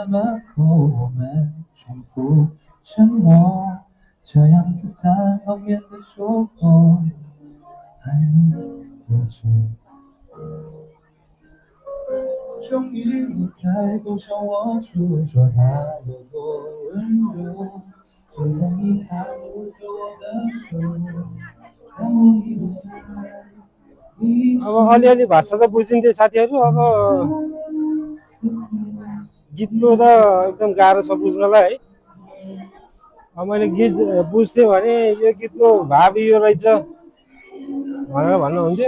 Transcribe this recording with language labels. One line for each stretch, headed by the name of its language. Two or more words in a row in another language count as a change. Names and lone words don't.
Chinese: 门口，我们重复沉默，这样子单方面的说过，还能多久？终于你开口向我诉说他有多温柔，虽然你还握着我的手，但我以为
Nepali: अब अलिअलि भाषा त बुझिन्थ्यो साथीहरू। अब गीतको त एकदम गाह्रो छ बुझ्नलाई है। अब मैले गीत बुझ्थेँ भने यो गीतको भाव यो रहेछ भनेर भन्नुहुन्थ्यो।